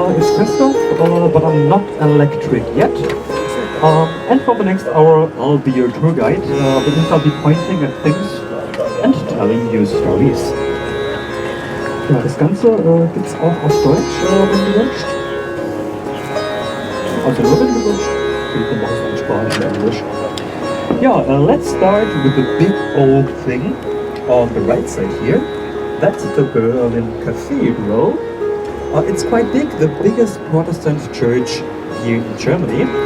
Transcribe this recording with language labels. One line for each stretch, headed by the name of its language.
English: It's Christoph, but I'm not electric yet. And for the next hour, I'll be your tour guide. That means I'll be pointing at things and telling you stories.
German: Ja, das Ganze gibt's auch auf Deutsch, wenn du wünschst. Also nur wenn du wünschst.
English: You can also in Spanish and English. Yeah, let's start with the big old thing on the right side here. That's the Berlin Cathedral. It's quite big, the biggest Protestant church here in Germany.